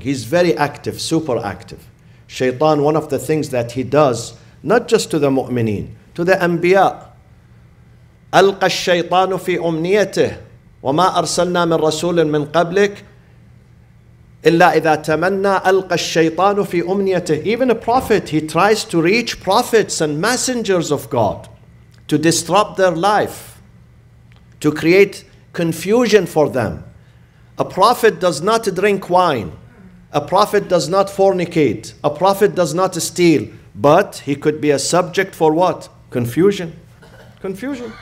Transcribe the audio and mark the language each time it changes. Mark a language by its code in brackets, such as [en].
[en] He's very active, super active. Shaitan, one of the things that he does, not just to the mu'mineen, to the anbiya. [ar] ألقى الشيطان في أمنيته وما أرسلنا من رسول من قبلك إلا إذا تمنى ألقى الشيطان في أمنيته. [en] Even a prophet, he tries to reach prophets and messengers of God to disrupt their life, to create confusion for them. A prophet does not drink wine. A prophet does not fornicate. A prophet does not steal. But he could be a subject for what? Confusion. Confusion.